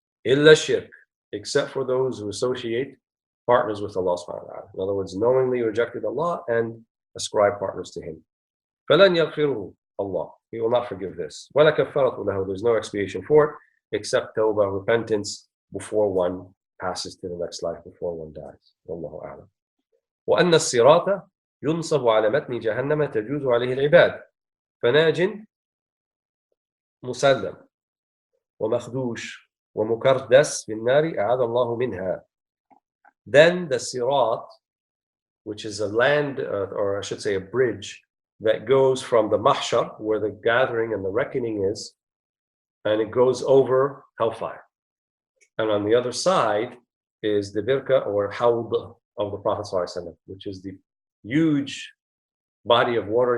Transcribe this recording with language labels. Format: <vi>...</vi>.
<ar>إِلَّا الشِّرْكِ,</ar> <en>except for those who associate partners with Allah subhanahu wa ta'ala. In other words, knowingly rejected Allah and ascribe partners to Him.</en> <ar>فَلَنْ يَغْفِرُهُ,</ar> <en>Allah, He will not forgive this.</en> <ar>وَلَا كَفَّارَةُ لَهُ,</ar> <en>there's no expiation for it except tawbah, repentance, before one passes to the next life, before one dies.</en> <ar>Wallahu a'lam. وأن الصراط ينصب على متن جهنم تجوز عليه العباد فناج مسلم ومخدوش ومكردس في النار أعاذ الله منها.</ar> <en>Then the sirat, which is a land, or I should say a bridge, that goes from the mahshar, where the gathering and the reckoning is, and it goes over hellfire. And on the other side is the birka or hawd of the Prophet ﷺ, which is the huge body of water.</en>